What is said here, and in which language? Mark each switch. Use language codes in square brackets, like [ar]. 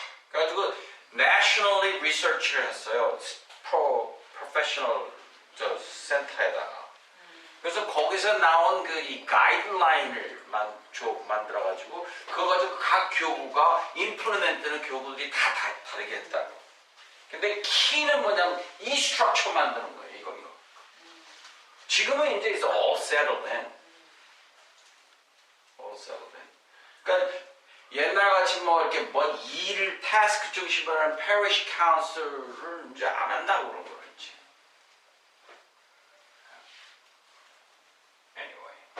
[ko] 그래가지고 [en] Nationally Research [ko] 를 했어요. Professional 센터에다가. 그래서 거기서 나온 그 이 가이드라인을 만들어가지고 그거 가지고 각 교구가 임플리멘트는 교구들이 다 다르게 했다고. 근데 키는 뭐냐면 이 스트럭처 만드는 거예요. 이거. 지금은 이제 [en] it's all settled in. all settled in. [ko] 그러니까 옛날 같이 뭐 이렇게 뭔 일을 타스크 중심으로 하는 parish council을 이제 안 한다고 그런 거였지. [en] Anyway.